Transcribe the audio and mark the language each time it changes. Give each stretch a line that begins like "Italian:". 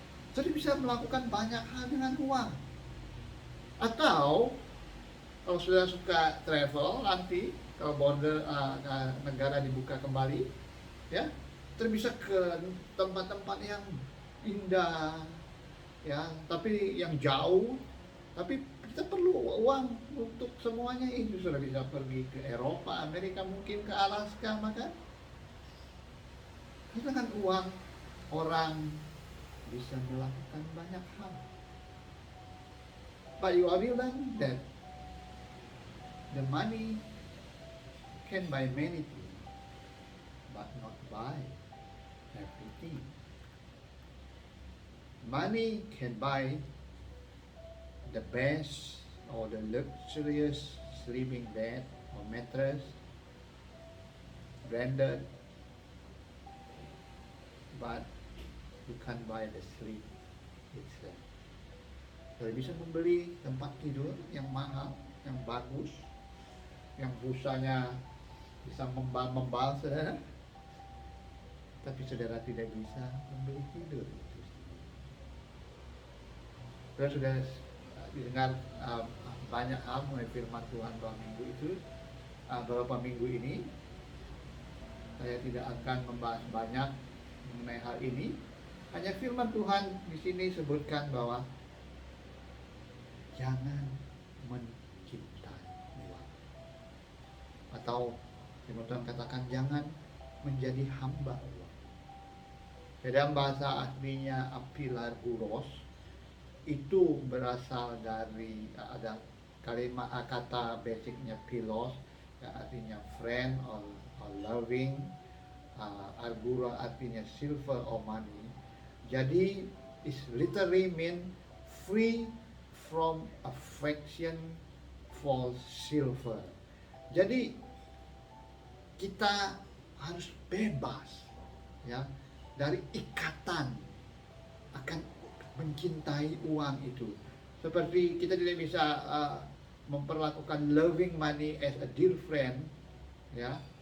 Indonesian: Jadi bisa melakukan banyak hal dengan uang. Atau kalau sudah suka travel nanti, kalau border negara dibuka kembali, ya, terus bisa ke tempat-tempat yang indah, ya, tapi yang jauh. Tapi kita perlu uang untuk semuanya itu. Sudah bisa pergi ke Eropa, Amerika, mungkin ke Alaska, maka dengan uang orang bisa melakukan banyak hal.
English: But you are realizing that the money can buy many things, but not buy everything. Money can buy the best or the luxurious sleeping bed or mattress, branded, but you can't buy the sleep itself.
Indonesian: Saya bisa membeli tempat tidur yang mahal, yang bagus, yang busanya bisa membal, saudara. Tapi saudara tidak bisa membeli tidur itu. Saudara sudah dengar banyak hal mengenai firman Tuhan beberapa minggu ini. Saya tidak akan membahas banyak mengenai hal ini. Hanya firman Tuhan di sini sebutkan bahwa jangan mencintai uang. Atau firman Tuhan katakan jangan menjadi hamba uang. Dalam bahasa aslinya apilarguros itu berasal dari ada kalimat kata basicnya philos yang artinya
English: friend or loving,
Indonesian: argura artinya
English: silver or money.
Indonesian: Jadi
English: it literally mean free from affection for silver.
Indonesian: Jadi kita harus bebas ya dari ikatan akan mencintai uang itu. Seperti kita tidak bisa memperlakukan
English: loving money as a dear friend,
Indonesian: ya.